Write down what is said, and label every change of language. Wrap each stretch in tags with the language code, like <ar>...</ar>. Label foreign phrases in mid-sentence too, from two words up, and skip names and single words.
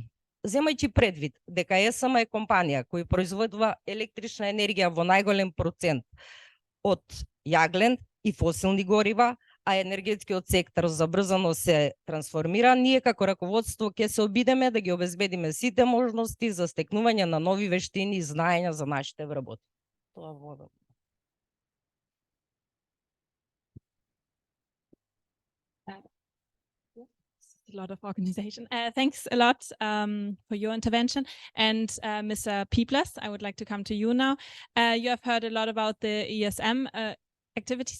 <mk>Земајќи предвид дека ЕСМ е компанија која производува електрична енергија во најголем процент од јаглен и фосилни горива, а енергетскиот сектор забрзано се трансформира, ние како раководство ќе се обидеме да ги обезбедиме сите можности за стекнување на нови вештини и знаења за нашите вработи. Тоа вода.</mk> <en>A lot of organization. Thanks a lot for your intervention. And Mr. Peeples, I would like to come to you now. You have heard a lot about the ESM activities.</en>